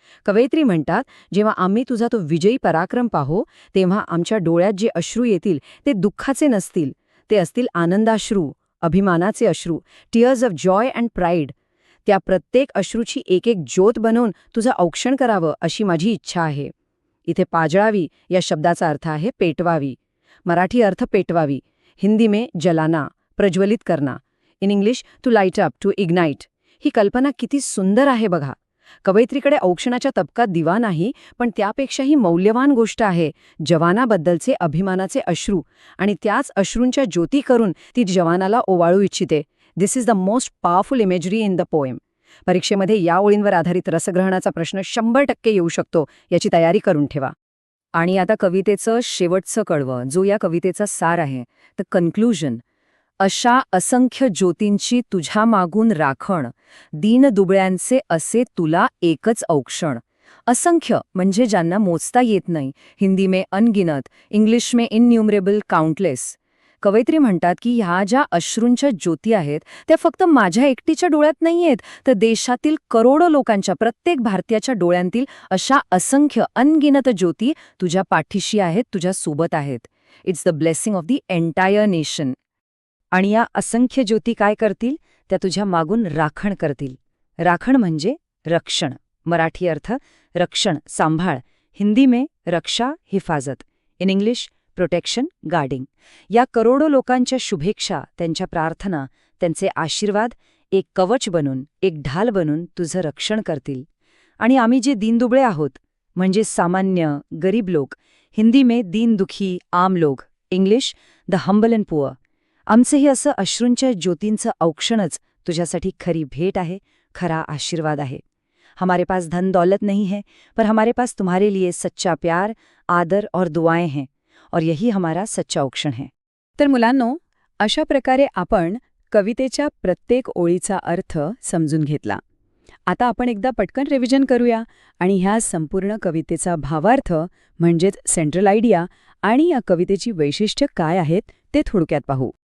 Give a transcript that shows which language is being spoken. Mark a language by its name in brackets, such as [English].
[Marathi] कवयित्री म्हणतात, जेव्हा आम्ही तुझा तो विजयी पराक्रम पाहू तेव्हा आमच्या डोळ्यात जे अश्रू येतील ते दुःखाचे नसतील, ते असतील आनंदाश्रू, अभिमानाचे अश्रू, [English] Tears of joy and pride. [Marathi] त्या प्रत्येक अश्रूची एक एक ज्योत बनवून तुझं औक्षण करावं अशी माझी इच्छा आहे. इथे पाजळावी या शब्दाचा अर्थ आहे पेटवावी. मराठी अर्थ पेटवावी, [Hindi] हिंदी में जलाना, प्रज्वलित करना. [English] In English to light up, to ignite. [Marathi] ही कल्पना किती सुंदर आहे बघा. कवयित्रीकडे औक्षणाच्या तबकात दिवा नाही, पण त्यापेक्षाही मौल्यवान गोष्ट आहे जवानाबद्दलचे अभिमानाचे अश्रू, आणि त्याच अश्रूंच्या ज्योती करून ती जवानाला ओवाळू इच्छिते. [English] This is the most powerful imagery in the poem. [Marathi] परीक्षेमध्ये या ओळींवर आधारित रसग्रहणाचा प्रश्न 100% येऊ शकतो, याची तयारी करून ठेवा. आणि आता कवितेचं शेवटचं कडवं, जो या कवितेचा सार आहे, [English] The conclusion. [Marathi] अशा असंख्य ज्योतींची तुझ्या मागून राखण, दीनदुबळ्यांचे असे तुला एकच औक्षण. असंख्य म्हणजे ज्यांना मोजता येत नाही, [Hindi] हिंदी में अनगिनत, [English] English में innumerable, countless. [Marathi] कवयित्री म्हणतात की ह्या ज्या अश्रूंच्या ज्योती आहेत त्या फक्त माझ्या एकटीच्या डोळ्यात नाहीयेत, तर देशातील करोडो लोकांच्या, प्रत्येक भारतीयाच्या डोळ्यांतील अशा असंख्य अनगिनत ज्योती तुझ्या पाठीशी आहेत, तुझ्या सोबत आहेत. [English] It's the blessing of the entire nation. [Marathi] आणि या असंख्य ज्योती काय करतील? त्या तुझ्या मागून राखण करतील. राखण म्हणजे रक्षण. मराठी अर्थ रक्षण, सांभाळ. [Hindi] हिंदी में रक्षा, हिफाजत. [English] In English protection, guarding. [Marathi] या करोडो लोकांच्या शुभेच्छा, त्यांच्या प्रार्थना, त्यांचे आशीर्वाद एक कवच बनून, एक ढाल बनून तुझं रक्षण करतील. आणि आम्ही जे दीनदुबळे आहोत, म्हणजे सामान्य, गरीब लोक, [Hindi] हिंदी में दीन दुखी, आम लोक, [English] English the humble and poor. [Marathi] आमचंही असं अश्रूंच्या ज्योतींचं औक्षणच तुझ्यासाठी खरी भेट आहे, खरा आशीर्वाद आहे. [Hindi] हमारे पास धन दौलत नहीं है, पर हमारे पास तुम्हारे लिए सच्चा प्यार, आदर और दुआएं हैं, और यही हमारा सच्चा औक्षण है. [Marathi] तर मुलांनो, अशा प्रकारे आपण कवितेच्या प्रत्येक ओळीचा अर्थ समजून घेतला. आता आपण एकदा पटकन रिव्हिजन करूया आणि ह्या संपूर्ण कवितेचा भावार्थ म्हणजेच सेंट्रल आयडिया आणि या कवितेची वैशिष्ट्य काय आहेत ते थोडक्यात पाहू.